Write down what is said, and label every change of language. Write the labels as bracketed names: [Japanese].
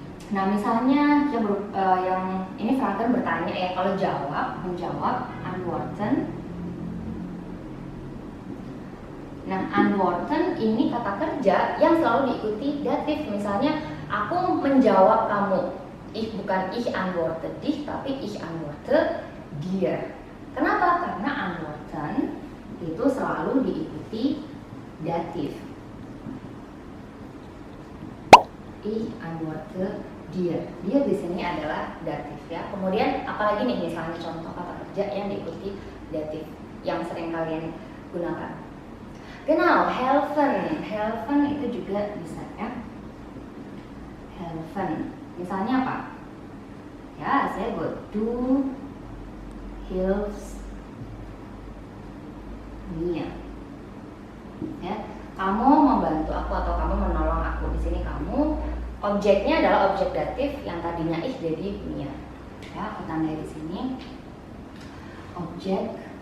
[Indonesian] Nah, misalnya yang ini fragen bertanya ya, kalau menjawab antworten. Nah, antworten ini kata kerja yang selalu diikuti datif. Misalnya aku menjawab kamu. Bukan [German] ich antworte dich, [Indonesian] tapi [German] ich antworte dir. [Indonesian] Kenapa? Karena antworten itu selalu diikuti datif. [German] Ich antworte dir. [Indonesian] Dia di sini adalah datif ya. Kemudian apalagi nih misalnya contoh kata kerja yang diikuti datif yang sering kalian gunakan. Genau, helfen. Helfen itu juga bisa ya. Helfen. Misalnya apa? Ya, saya buat [German] du hilfst mir. [Indonesian] Ya, kamu membantu aku atau kamu menolong aku. Di sini kamu, objeknya adalah objek datif yang tadinya ich jadi mir. Ya, aku tandai di sini. Objek.